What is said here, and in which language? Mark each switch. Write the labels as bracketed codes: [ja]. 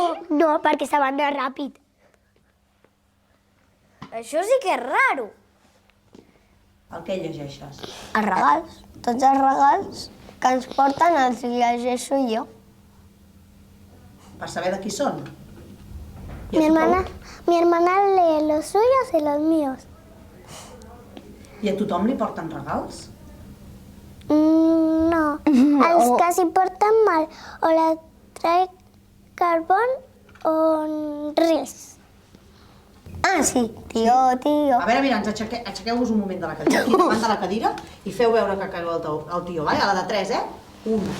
[ca] No, perquè estaven anant ràpid. Això sí que és raro. El que llegeixes? Els regals. Tots els regals que ens porten els llegeixo jo. Per saber de qui són? I a [es] Mi [ca] tothom- [es] hermana lee los suyos y los míos. [ca] I a tothom li porten regals? No, els que s'hi porten mal o [es] la trae carbón [ca] o res. Ah, sí. Tio. A veure, mira, aixequeu-vos un moment de la cadira, aquí davant de la cadira, i feu veure que cagueu el tio, vai? A la de 3, eh? 1.